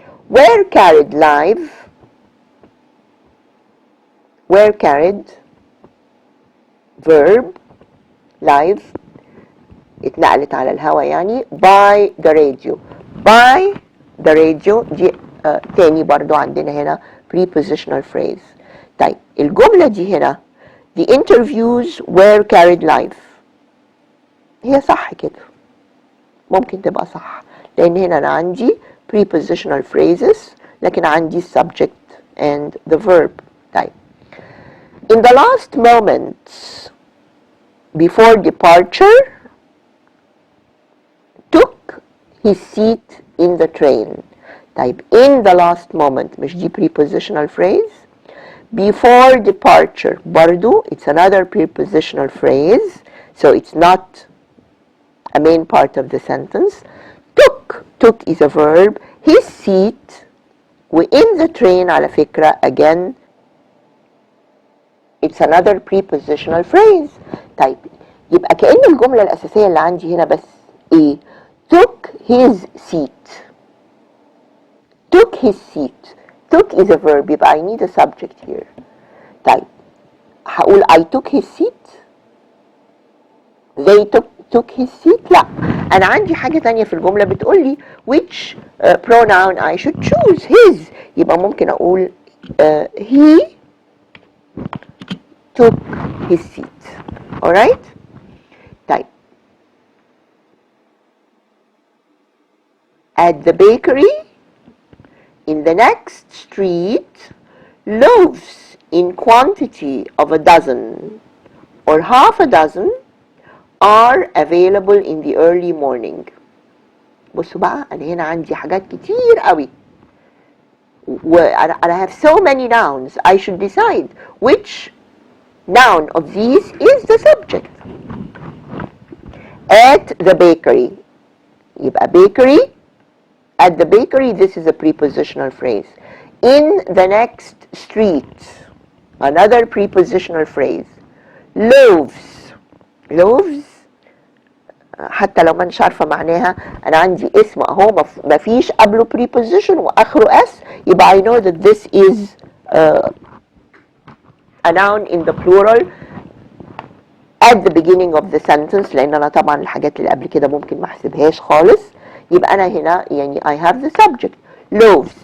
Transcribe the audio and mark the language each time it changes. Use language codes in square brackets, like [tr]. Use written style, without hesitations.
[en] Were carried live, were carried, verb, live, [ar] اتنقلت على الهوا يعني, [en] by the radio. By the radio [ar] دي تاني برضو عندنا هنا prepositional phrase. طيب الجملة دي هنا [en] the interviews were carried live. [ar] هي صح كده, ممكن تبقى صح لأن هنا أنا عندي prepositional phrases لكن عندي subject [en] and the verb. [ar] طيب. [en] In the last moments before departure, took his seat in the train. [ar] طيب [en] in the last moment [ar] مش دي [en] prepositional phrase. Before departure برضو it's another prepositional phrase, so it's not a main part of the sentence. Took is a verb. His seat وin the train [ar] على فكرة [en] again it's another prepositional phrase. [ar] طيب يبقى كأن الجملة الأساسية اللي عندي هنا بس ايه؟ [en] took his seat. took his seat. took is a verb [ar] يبقى [en] I need a subject here. [ar] طيب هقول [en] I took his seat. they took his seat. [ar] لا، أنا عندي حاجة تانية في الجملة بتقول لي [en] which pronoun I should choose. his. [ar] يبقى ممكن أقول [en] he took his seat. alright. [ar] طيب [en] at the bakery in the next street, loaves in quantity of a dozen or half a dozen are available in the early morning. [ar] بصوا بقى أنا هنا عندي حاجات كتير قوي. [en] I have so many nouns. I should decide which noun of these is the subject. At the bakery. [ar] يبقى [en] bakery. At the bakery, this is a prepositional phrase. In the next street, another prepositional phrase. Loaves. [ar] loaves حتى لو ما انش عارفه معناها، انا عندي اسم اهو ما فيش قبله preposition واخره s، يبقى [en] I know that this is a noun in the plural at the beginning of the sentence، [ar] لان انا طبعا الحاجات اللي قبل كده ممكن ما احسبهاش خالص. يبقى أنا هنا يعني [en] I have the subject loaves.